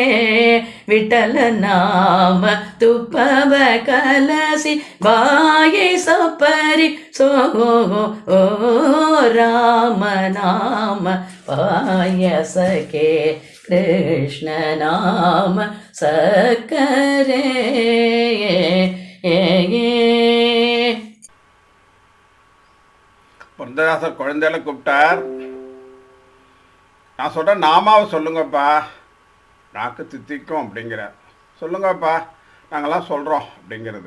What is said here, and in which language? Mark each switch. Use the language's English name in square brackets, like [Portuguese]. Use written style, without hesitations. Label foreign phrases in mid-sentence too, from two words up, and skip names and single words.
[Kannada] ವಿಠಲ ನಾಮ ತುಪ್ಪವ ಕಲಸಿ ಬಾಯಿ ಸಪರಿ ಸೋ. ಓ ರಾಮ ನಾಮ ಪಾಯಸಕೆ ಕೃಷ್ಣ ನಾಮ ಸಕ್ಕರೆ. [Tamil] புரந்ததாசர் குழந்தையில கூப்பிட்டார். நான் சொல்கிறேன், நாமாவை சொல்லுங்கப்பா, நாக்கு தித்திக்கும் அப்படிங்கிற. சொல்லுங்கப்பா, நாங்கள்லாம் சொல்கிறோம் அப்படிங்கிறது.